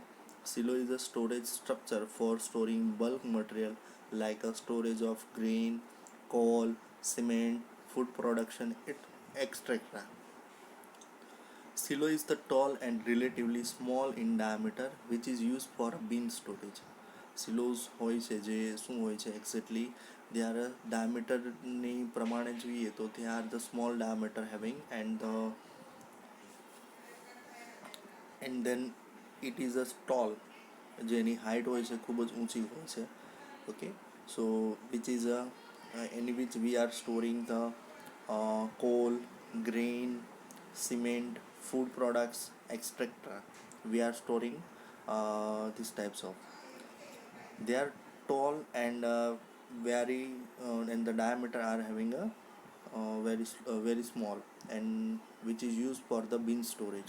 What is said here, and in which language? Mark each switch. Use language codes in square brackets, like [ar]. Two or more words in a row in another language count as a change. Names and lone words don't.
[en] Silo is a storage structure for storing bulk material like a storage of grain, coal, cement, food production, etc. Silo is the tall and relatively small in diameter which is used for bin storage. Silos [gu] હોય છે જે શું હોય છે [en] exactly, they are diameter [gu] ની પ્રમાણે જોઈએ તો [en] they are the small diameter having and then it is a tall, [gu] જેની હાઇટ હોય છે ખૂબ જ ઊંચી હોય છે. [en] Okay, so which is in which we are storing the coal, grain, cement, food products, etc. We are storing these types of. They are tall and very and the diameter are having a very small, and which is used for the bin storage.